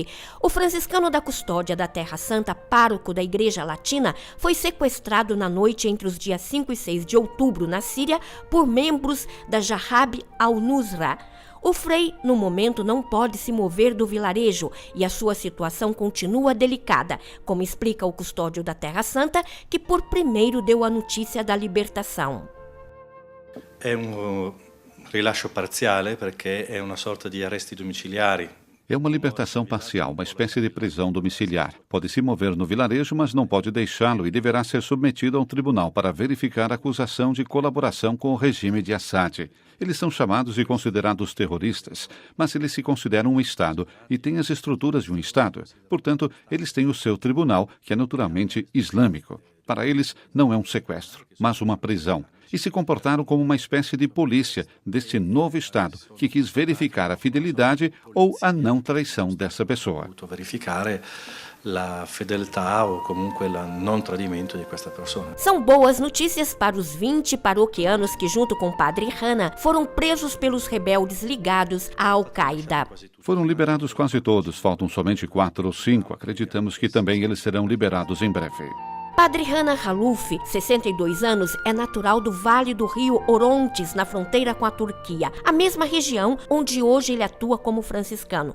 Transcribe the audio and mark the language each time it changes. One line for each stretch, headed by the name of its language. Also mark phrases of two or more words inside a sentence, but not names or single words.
Portuguese: O franciscano da custódia da Terra Santa, pároco da Igreja Latina, foi sequestrado na noite entre os dias 5 e 6 de outubro na Síria por membros da Jahab al-Nusra. O frei, no momento, não pode se mover do vilarejo e a sua situação continua delicada, como explica o custódio da Terra Santa, que por primeiro deu a notícia da libertação.
Italian: Rilascio parziale perché è una sorta di arresti domiciliari.
Portuguese: É uma libertação parcial, uma espécie de prisão domiciliar. Pode se mover no vilarejo, mas não pode deixá-lo e deverá ser submetido a um tribunal para verificar a acusação de colaboração com o regime de Assad. Eles são chamados e considerados terroristas, mas eles se consideram um Estado e têm as estruturas de um Estado. Portanto, eles têm o seu tribunal, que é naturalmente islâmico. Para eles, não é um sequestro, mas uma prisão. E se comportaram como uma espécie de polícia deste novo Estado, que quis verificar a fidelidade ou a não traição dessa pessoa.
Italian: Verificare la fedeltà ou comunque il non tradimento di questa persona.
Portuguese: São boas notícias para os 20 paroquianos que, junto com o padre Hana, foram presos pelos rebeldes ligados à Al-Qaeda. Foram liberados quase todos, faltam somente 4 ou 5. Acreditamos que também eles serão liberados em breve. Padre Hana Zalouf, 62 anos, é natural do Vale do Rio Orontes, na fronteira com a Turquia, a mesma região onde hoje ele atua como franciscano.